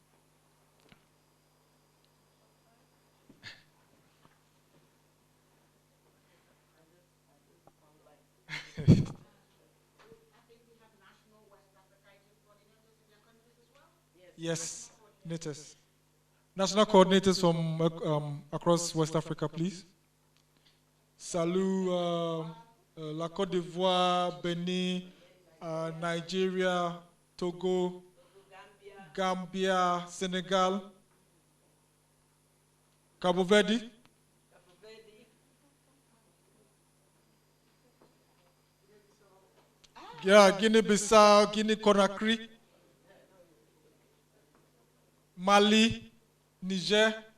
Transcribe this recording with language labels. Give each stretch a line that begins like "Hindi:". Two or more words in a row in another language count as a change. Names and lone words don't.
English: Yes, coordinators. National coordinators from across West Africa, please. Salut, La Côte d'Ivoire, Benin, Nigeria, Togo, Gambia, Senegal, Cabo Verde. Yeah, Guinea-Bissau, Guinea-Conakry, Mali, Niger.